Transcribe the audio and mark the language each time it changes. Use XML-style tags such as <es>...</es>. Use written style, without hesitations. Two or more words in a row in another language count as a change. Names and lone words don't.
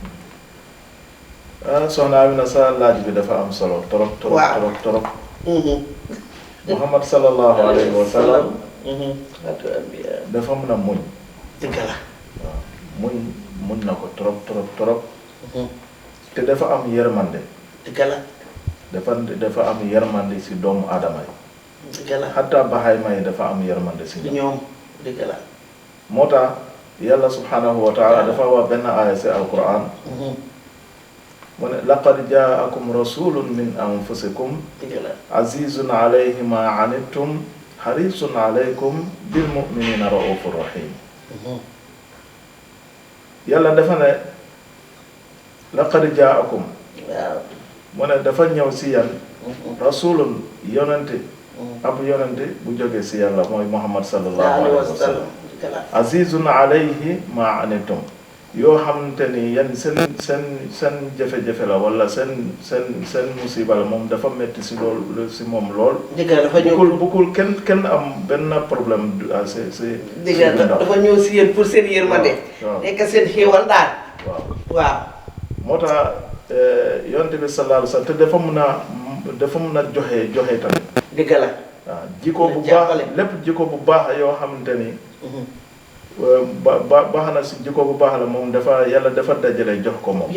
<wo>soxna Amina sa laaj bi dafa am solo torop muhammad</wo> <ar>صلى الله عليه وسلم</ar> <wo>dafa mën a muñ dëgg la waaw muñ na ko torop te dafa am yërmande dëgg la dafa am yermande ci doomu adama yi dëgg la hatta bahayma yi dafa am yermande ci ñoom dëgg la mota yalla</wo> <ar>سبحانه وتعالى</ar> <wo>dafa wa benn aya ci alquran mon</wo> <ar>لقد جاءكم رسول من أنفسكم عزيز عليه ما عنتم حريص عليكم بالمؤمنين رؤوف رحيم</ar> <wo>yalla dafa ne</wo> <ar>لقد جاءكم</ar> <wo>mo ne dafa ñëw ci yan rasulun yonante ab yonante bu joge ci yalla moy muhammad</wo> <ar>صلى الله عليه وسلم عزيز عليه ما عنتم</ar> <wo>yo xamanteni yan sen jafe-jafe la wala sen musiba la mom dafa metti ci lol ci mom lol digal dafa ñëw bukul ken am ben</wo> <fr>problème c'est</fr> <wo>digal dafa ñëw ci yeen pour sen yermande nek sen xewal dal waaw mota yonte bi</wo> <ar>صلى الله عليه وسلم</ar> <wo>te dafa mën a joxe tamit dëgg la waaw jikko bu baax lépp jikko bu baax yoo xamante ni baax na si jikko bu baax la moom dafa yàlla dafa dajale jox ko moom.</wo>